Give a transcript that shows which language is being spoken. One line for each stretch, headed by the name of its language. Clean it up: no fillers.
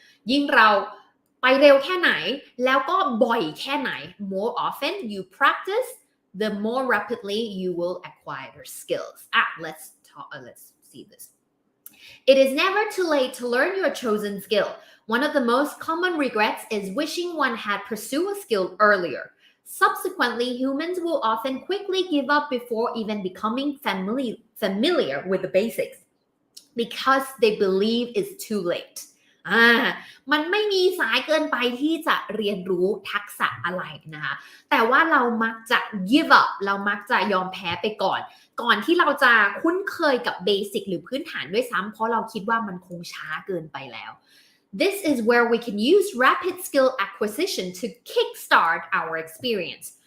Thai: ยิ่งเราไปเร็วแค่ไหนแล้วก็บ่อยแค่ไหน
English: more often you practice, the more rapidly you will acquire your skills. Let's see this. It is never too late to learn your chosen skill. One of the most common regrets is wishing one had pursued a skill earlier. Subsequently, humans will often quickly give up before even becoming familiar with the basics because they believe it's too late.
Thai: มันไม่มีสายเกินไปที่จะเรียนรู้ทักษะอะไรนะคะแต่ว่าเรามักจะ give up เรามักจะยอมแพ้ไปก่อนที่เราจะคุ้นเคยกับเบสิกหรือพื้นฐานด้วยซ้ำเพราะเราคิดว่ามันคงช้าเกินไปแล้ว
English: This is where we can use rapid skill acquisition to kickstart our experience.